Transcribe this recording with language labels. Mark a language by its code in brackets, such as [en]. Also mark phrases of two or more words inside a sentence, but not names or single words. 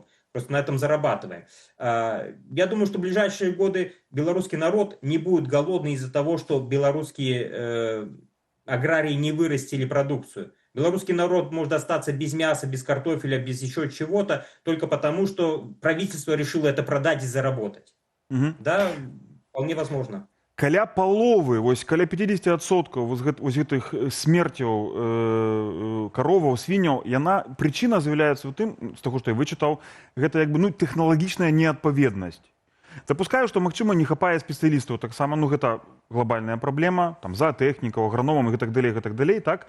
[ru] Просто на этом зарабатываем. Я думаю, что в ближайшие годы белорусский народ не будет голодный из-за того, что белорусские аграрии не вырастили продукцию. Белорусский народ может остаться без мяса, без картофеля, без еще чего-то, только потому, что правительство решило это продать и заработать. Угу. Да, вполне возможно. [be] Каля паловы, вось каля 50% вось гэтых смерцяў кароваў, свіняў, яна прычына з'яўляецца ў тым, з таго, што я вычытаў, гэта як бы ну тэхналагічная неадпаведнасць. Дапускаю, што магчыма не хапае спецыялістаў, таксама ну гэта глобальная праблема, там заатэхнікаў, аграномам і гэтак далей, так.